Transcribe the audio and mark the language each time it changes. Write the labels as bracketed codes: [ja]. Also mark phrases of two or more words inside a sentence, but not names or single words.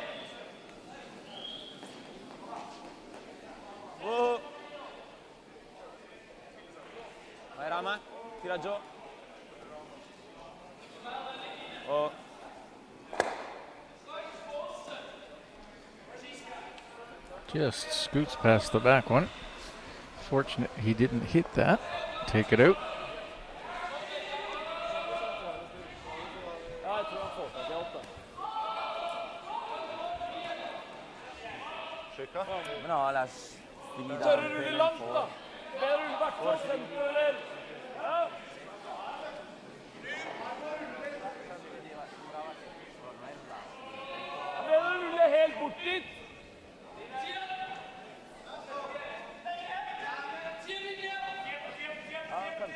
[it] Oh! Vai Rama, tira giù. Oh. [en] Just scoots past the back one. Fortunate he didn't hit that. Take it out. [it] No, la finita. [no] Tørre rulle langt, da! Bedre rulle i hvert fall senter, eller? Ja. Bedre rulle helt bort dit! Ja, 15.